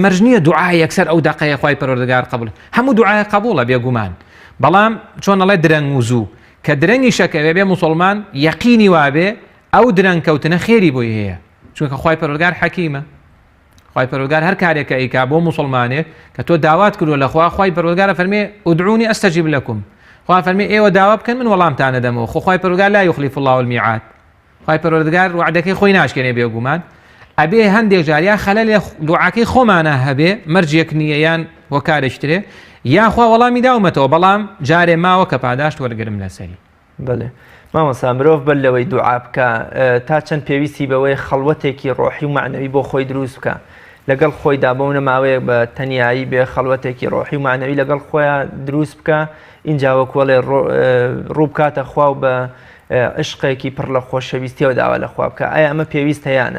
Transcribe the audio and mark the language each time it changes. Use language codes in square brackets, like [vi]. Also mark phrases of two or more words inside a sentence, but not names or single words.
[ckb] مەرج نییە دوعای یەکسەر ئەو دەقەیە خوای پەروەردگار قبول هەموو دوعای قبوڵە بێگومان بەڵام چۆن ئەڵێ درەنگ و زوو کە درەنگی شەکەوێ بێ موسڵمان یەقینی وابێ ئەو درەنگ کەوتنە خێری بۆی هەیە چونکە خوای پەروەردگار حەکیمە خوای پەروەردگار هەر کارێکە ئەیکا بۆ موسڵمانێک کە تۆ داوات کردووە لە خوا خوای پەروەردگارە فەرمێ [ar] ادعوني استجب لكم [ckb] خوا فەرمێ ئێوە داوا بکەن من وەڵامتانە دەمەوە خوای پەروەردگار [ar] لا يخلف الله الميعاد [ckb] خوای پەروەردگار وعدەکەی خۆی ناشکێنێ بێگومان ئەبێ هەندێک جاریا خەلەل دوعاکەی خۆمانە هەبێ مەرجێک نییە یان وەکارێکترێ یاخوا وەڵامی داومەتەوە بەڵام جارێ ماوە کە پاداشت وەرگرم لەسەری بەڵێ مامۆستا مرۆڤ بەر لەوەی دوعا بکە تا چەند پێویستی بەوەی خەڵوەتێکی ڕۆحی و معنەوی بۆ خۆی دروست بکە لەگەڵ خۆیدا بۆونە ماوەیەک بە تەنیایی بێ خەڵوەتێکی ڕۆحی و معنەوی لەگەڵ خۆیان دروست بکە اینجا وەکوڵێ ڕوو بکاتە خوا و بە عشقێکی پڕ لە خۆشەویستیەوە داوا لە خوا بکە ئایا ئەمە پێویستەیانە